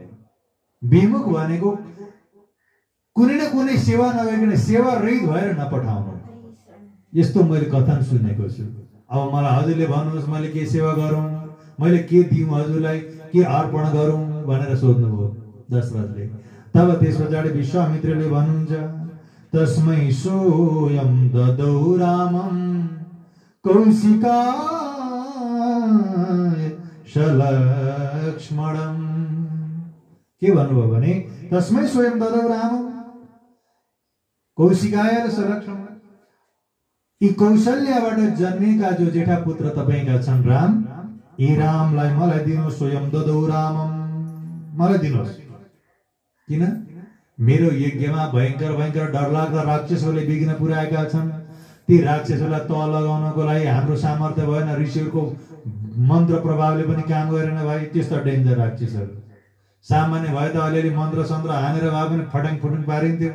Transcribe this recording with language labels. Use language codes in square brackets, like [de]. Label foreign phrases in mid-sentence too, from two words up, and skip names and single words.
[ne] विमुख भनेको कुनै न कुनै सेवा नगरिकन सेवा रहित भएर नपठाउनु, यस्तो मैले कथन सुनेको छु। अब मलाई हजुरले भन्नुहोस्, मैले के सेवा गरौँ, मैले के दिउँ हजुरलाई, के अर्पण गरौँ भनेर सोध्नुभयो दशरथले। तब त्यस पछाडि विश्वामित्रले भन्नुहुन्छ, [sa] तस्मै सोऽयं ददौ रामं कौशिकाय सलक्ष्मणं। [ne] के भन्नुभयो भने [sa] तस्मै स्वयं ददौ रामं कौशिकाय सलक्ष्मणं। [ne] यी कौशल्याबाट जन्मेका जो जेठा पुत्र तपाईका छन् राम, ए रामलाई मलाई दिनुहोस्, [sa] स्वयं ददौ रामम, [ne] मलाई दिनुहोस्। किन? मेरो यज्ञमा भयंकर भयंकर डरलाग्दा राक्षसहरूले विघ्न पुर्याएका छन्। ती राक्षसहरूलाई तल लगाउनको लागि हाम्रो सामर्थ्य भएन, ऋषिहरूको मन्त्र प्रभावले पनि काम गरेन भाइ। त्यस्तो डेन्जर राक्षसहरू। सामान्य भए त अलिअलि मन्त्र सन्त्र हानेर भए पनि फटाङ फुटुङ पारिन्थ्यो।